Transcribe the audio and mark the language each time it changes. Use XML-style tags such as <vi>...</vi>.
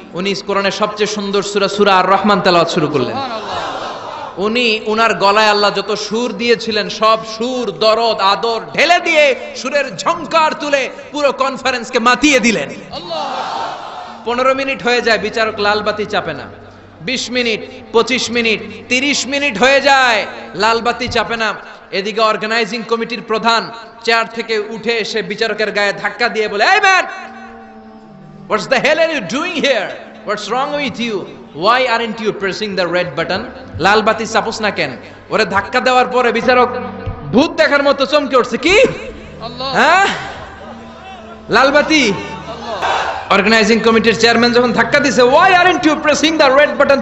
<bn>উনি কোরআনের সবচেয়ে সুন্দর সূরা, সূরা আর রহমান তেলাওয়াত শুরু করলেন। উনি উনার গলায় আল্লাহ যত সুর দিয়েছিলেন সব সুর, দরদ, আদর ঢেলে দিয়ে সুরের ঝংকার তুলে পুরো কনফারেন্সকে মাতিয়ে দিলেন। আল্লাহু আকবার। 15 মিনিট হয়ে যায়, বিচারক লাল বাতি চাপে না। 20 মিনিট, 25 মিনিট, 30 মিনিট হয়ে যায়, লাল বাতি চাপে না। এদিকে অর্গানাইজিং কমিটির প্রধান চেয়ার থেকে উঠে এসে বিচারকের গায়ে ধাক্কা দিয়ে বলে, এই man,</bn> <en>What the hell are you doing here? What's wrong with you? Why aren't you pressing the red button?</en> <bn>লাল বাতি চাপোস না কেন? ওরে ধাক্কা দেওয়ার পরে বিচারক ভূত দেখার মতো চমকে উঠছে কি? হ্যাঁ, লাল বাতি। অর্গানাইজিং কমিটির চেয়ারম্যান যখন ধাক্কা দিছে,</bn> <en>why aren't you pressing the red button?</en>